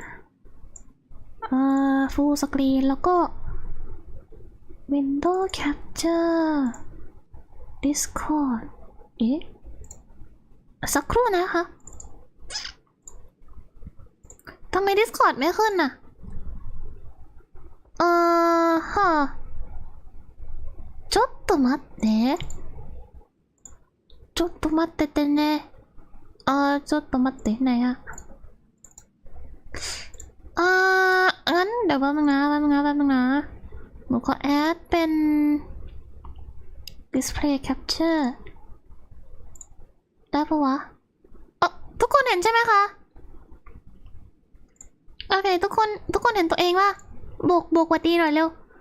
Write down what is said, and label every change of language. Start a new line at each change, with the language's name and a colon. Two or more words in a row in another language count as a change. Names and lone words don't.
Thai: ฟูลสกรีนแล้วก็
English: Window Capture Discord
Thai: สักครู่นะคะทำไม Discord ไม่ขึ้นน่ะ
Japanese: ちょっと待ってちょっと待っててねちょっと待って
Thai: ไหนอะงั้นเดี๋ยวแป๊บนึงนะหนูขอแอดเป็น
English: display capture
Thai: ได้ปะวะทุกคนเห็นใช่ไหมคะโอเคทุกคนเห็นตัวเองป่ะบวกวัดดีหน่อยเร็ว